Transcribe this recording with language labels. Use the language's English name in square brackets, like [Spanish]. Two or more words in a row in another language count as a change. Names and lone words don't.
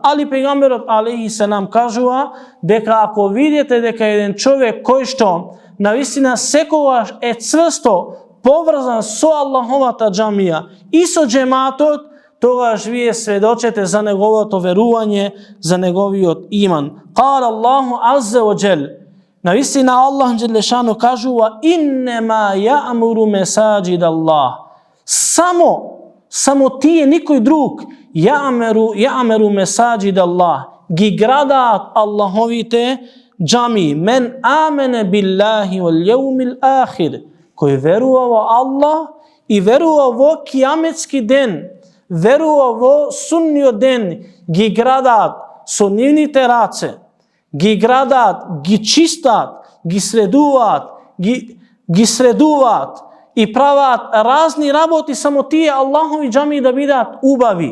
[Macedonian] Али пејгамберот [Arabic] عليه السلام [Macedonian] кажува дека ако видите дека еден човек кој што навистина секогаш е цврсто поврзан со Аллаховата џамија и со џематот, тогаш вие сведочете за неговото верување, за неговиот иман. [Arabic] قال الله عز وجل, [Macedonian] навистина [Arabic] الله جل شأنه [Macedonian] кажува: [Arabic] "إنما يعمر مساجد الله", [Macedonian] само тие, никој друг, [Arabic] يعمر مساجد الله, [Macedonian] ги градаат Аллаховите џами, [Arabic] من آمن بالله وال اليوم الآخر, [Macedonian] кој верува во Аллах и верува во кијаметски ден, верува во судниот ден, ги градаат со нивните раце, ги градаат, ги чистат, ги средуваат и прават разни работи, само тие Аллахови џами да бидат убави.